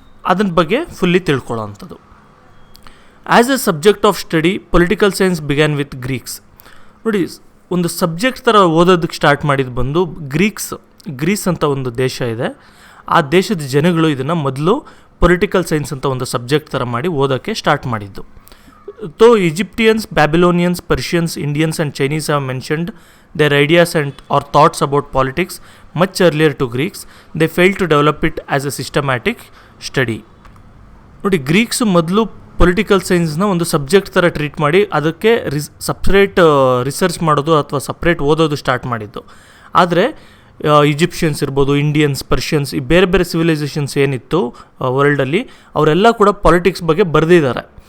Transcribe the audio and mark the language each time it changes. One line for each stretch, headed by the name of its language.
Kannada: ಅದನ್ನ ಬಗ್ಗೆ ಫುಲ್ಲಿ ತಿಳ್ಕೊಳ್ಳೋ ಅಂಥದ್ದು.
English: As a subject of study political science began with Greeks.
Kannada: ನೋಡಿ, ಒಂದು ಸಬ್ಜೆಕ್ಟ್ ಥರ ಓದೋದಕ್ಕೆ ಸ್ಟಾರ್ಟ್ ಮಾಡಿದ್ದು ಬಂದು ಗ್ರೀಸ್ ಅಂತ ಒಂದು ದೇಶ ಇದೆ. ಆ ದೇಶದ ಜನಗಳು ಇದನ್ನು ಮೊದಲು ಪೊಲಿಟಿಕಲ್ ಸೈನ್ಸ್ ಅಂತ ಒಂದು ಸಬ್ಜೆಕ್ಟ್ ಥರ ಮಾಡಿ ಓದೋಕ್ಕೆ ಸ್ಟಾರ್ಟ್ ಮಾಡಿದ್ದು.
English: Though Egyptians, Babylonians, Persians, Indians and Chinese have mentioned their ideas and or thoughts about politics much earlier to Greeks, they failed to develop it as a systematic study.
Kannada: ನೋಡಿ, Greeks ಮೊದಲು political ಸೈನ್ಸ್ನ ಒಂದು subject ಥರ treat ಮಾಡಿ ಅದಕ್ಕೆ separate research ಮಾಡೋದು ಅಥವಾ separate ಓದೋದು start ಮಾಡಿದ್ದು. ಆದರೆ ಈಜಿಪ್ಷಿಯನ್ಸ್ ಇರ್ಬೋದು, ಇಂಡಿಯನ್ಸ್, ಪರ್ಷಿಯನ್ಸ್, ಈ ಬೇರೆ ಬೇರೆ ಸಿವಿಲೈಸೇಷನ್ಸ್ ಏನಿತ್ತು ವರ್ಲ್ಡಲ್ಲಿ, ಅವರೆಲ್ಲ ಕೂಡ ಪಾಲಿಟಿಕ್ಸ್ ಬಗ್ಗೆ ಬರೆದಿದ್ದಾರೆ.